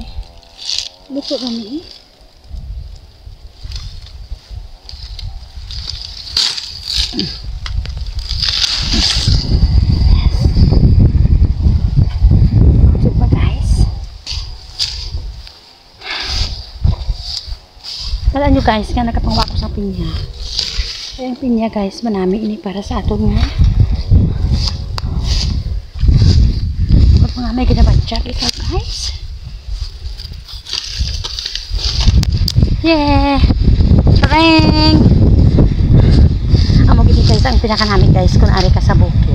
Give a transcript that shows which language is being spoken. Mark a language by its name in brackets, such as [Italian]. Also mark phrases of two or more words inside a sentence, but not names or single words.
[Hiligaynon] Luto kami eh. Luto pa guys. Kala nyo guys, nga nakapangwa ko sa pinya. Kaya yung pinya guys, manami ini para sa aton nga. Mga may ginabadyak ito guys. Yeah! Ring! Amo gini guys, ang pinaka namin guys kung ari ka sa bukid.